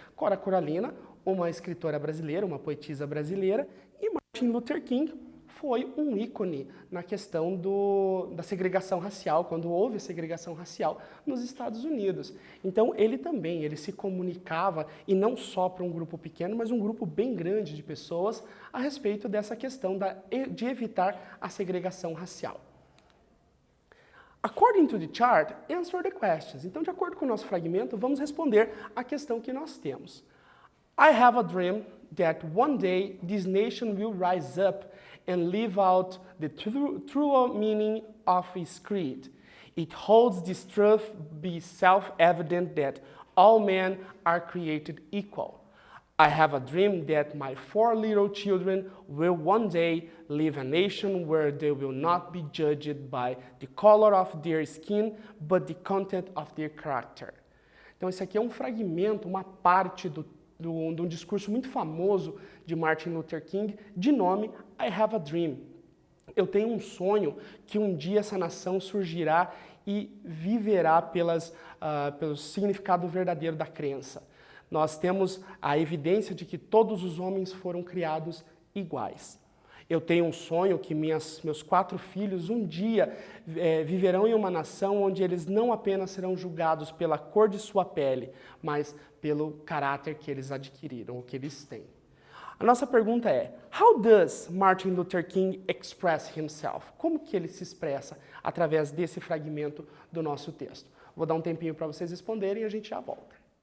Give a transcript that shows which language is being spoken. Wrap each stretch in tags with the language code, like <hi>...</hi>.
<pt>Cora Coralina, uma escritora brasileira, uma poetisa brasileira, e Martin Luther King foi um ícone na questão da segregação racial, quando houve a segregação racial nos Estados Unidos. Então, ele se comunicava, e não só para um grupo pequeno, mas um grupo bem grande de pessoas, a respeito dessa questão de evitar a segregação racial.</pt> <en>According to the chart, answer the questions.</en> <pt>Então, de acordo com o nosso fragmento, vamos responder a questão que nós temos.</pt> <en>I have a dream that one day this nation will rise up and live out the true meaning of its creed. It holds this truth be self-evident that all men are created equal. I have a dream that my 4 little children will one day live a nation where they will not be judged by the color of their skin, but the content of their character.</en> <pt>Então esse aqui é um fragmento, uma parte de um discurso muito famoso de Martin Luther King, de nome I Have a Dream. Eu tenho um sonho que um dia essa nação surgirá e viverá pelo significado verdadeiro da crença. Nós temos a evidência de que todos os homens foram criados iguais. Eu tenho um sonho que meus 4 filhos um dia viverão em uma nação onde eles não apenas serão julgados pela cor de sua pele, mas pelo caráter que eles adquiriram, o que eles têm. A nossa pergunta é,</pt> <en>how does Martin Luther King express himself?</en> <pt>Como que ele se expressa através desse fragmento do nosso texto? Vou dar um tempinho para vocês responderem e a gente já volta.</pt>